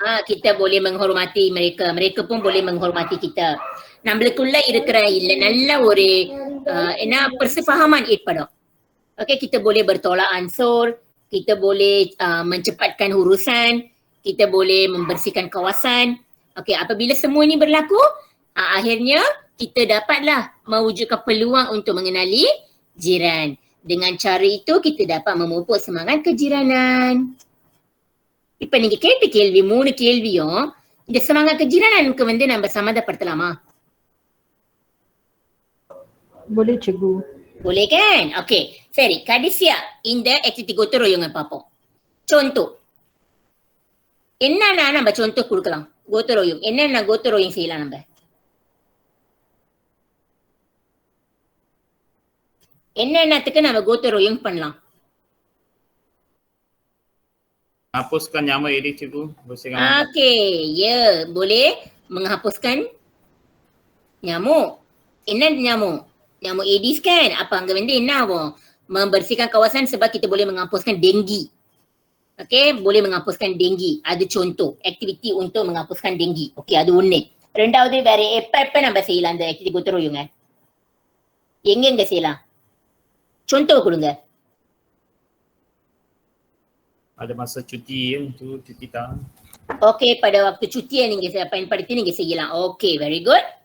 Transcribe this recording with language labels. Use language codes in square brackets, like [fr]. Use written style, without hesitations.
[ms] Kita boleh menghormati mereka, mereka pun boleh menghormati kita. [ta] நம்மளுக்குள்ள இருக்கிற இல்ல நல்ல ஒரு என்ன persefahaman ஏற்படும். [ms] Okay, kita boleh bertolak ansur, kita boleh mencepatkan urusan, kita boleh membersihkan kawasan. Okay, apabila semua ini berlaku, akhirnya kita dapatlah mewujudkan peluang untuk mengenali jiran. Dengan cara itu kita dapat memupuk semangat kejiranan. [ta] இப்ப நீங்க கேட்ட கேள்வி 3 கேள்வியும் இந்த [ms] semangat kejiranan- [ta] க்கு வந்து நம்ம சம்மந்தப்படுத்தலாமா? [ms] Boleh cikgu. Boleh kan? [ta] Okay, சரி, கடைசியா இந்த activity gotoroyong பார்ப்போம். contoh என்னன்னா நம்ம contoh கொடுக்கலாம். gotoroyong என்னென்ன gotoroyong செய்யலாம் நம்ம? என்னென்னத்துக்கு நம்ம gotoroyong பண்ணலாம்? [ms] Hapuskan nyamuk edit cikgu, bersihkan. Okay, ya, boleh menghapuskan nyamuk. [ta] என்ன [ms] nyamuk? Nyamuk Aedes kan, apa [ta] அங்க வந்து என்ன ஆகும், [ms] membersihkan kawasan sebab kita boleh menghapuskan denggi. Okay, boleh menghapuskan denggi. Ada contoh aktiviti untuk menghapuskan denggi. Okay, [ta] அது ஒண்ணு. ரெண்டாவது வேற எப்ப நம்ம செய்யலாம் அந்த ஆக்டிவிட்டி குத்துருவீங்க, எங்க செய்யலாம், contoh கொடுங்க. [ms] Ada masa cuti tu cuti tahun. [ta] Okay, [ms] pada waktu cuti [ta] நீங்க பயன்படுத்தி நீங்க செய்யலாம். Okay, [en] very good.